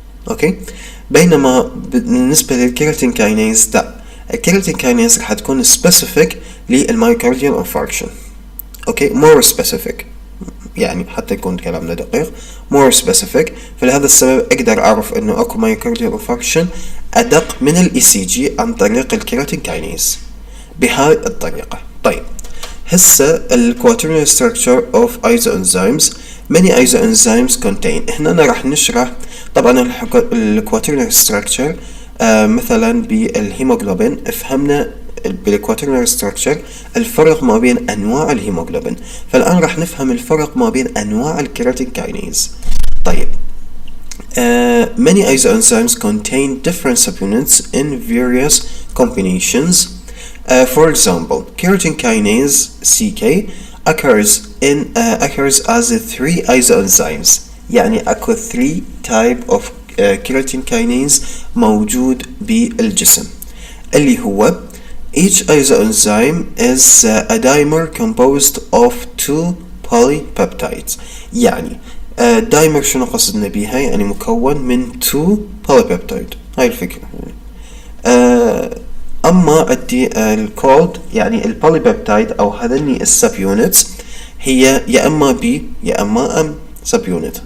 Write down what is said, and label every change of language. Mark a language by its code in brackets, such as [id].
[ar] أوكي، بينما بالنسبة للكيراتين كاينيز لا، الكيراتين كاينيز راح تكون specific للميوكارديال infarction. أوكي، [en] more specific، [ar] يعني حتى يكون كلامنا دقيق more specific. فلهذا السبب أقدر أعرف إنه أكو myocardial infarction أدق من ال ECG عن طريق الكيراتين كاينيز بهاي الطريقة. طيب هسه [en] ال Quaternary structure of isoenzymes. many isoenzymes contain. [ar] هنا راح نشرح طبعا ال Quaternary structure مثلا بالهيموغلوبين. فهمنا بالكواترنري ستراكشر الفرق ما بين انواع الهيموغلوبين، فالان راح نفهم الفرق ما بين انواع الكيراتين كاينيز. [en] طيب many isoenzymes contain different subunits in various combinations. For example, keratin kinase CK occurs as 3 isoenzymes. [ar] يعني اكو [en] 3 type of keratin kinase [ar] موجود بالجسم، اللي هو [en] each isoenzyme is a dimer composed of 2 polypeptides. [ar] يعني دايمر شنو قصدنا بيها؟ يعني مكون من 2 polypeptide، هاي الفكرة. أما عندي الكولد يعني البوليبيبتايد أو هذني السب يونتس هي يا إما بي يا إما أم سب يونت.